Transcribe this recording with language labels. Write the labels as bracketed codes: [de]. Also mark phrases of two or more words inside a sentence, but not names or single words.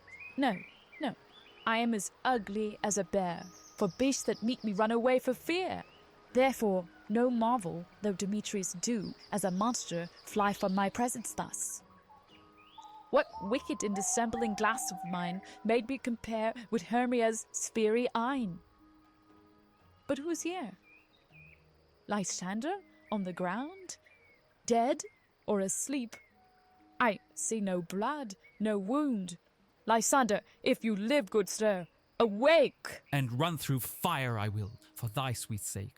[en] No, no, I am as ugly as a bear, for beasts that meet me run away for fear. Therefore, no marvel, though Demetrius do, as a monster, fly from my presence thus. What wicked and dissembling glass of mine made me compare with Hermia's sphery eyne? But who's here? Lysander on the ground? Dead or asleep? I see no blood, no wound. Lysander, if you live, good sir, awake! And run through fire I will, for thy sweet sake.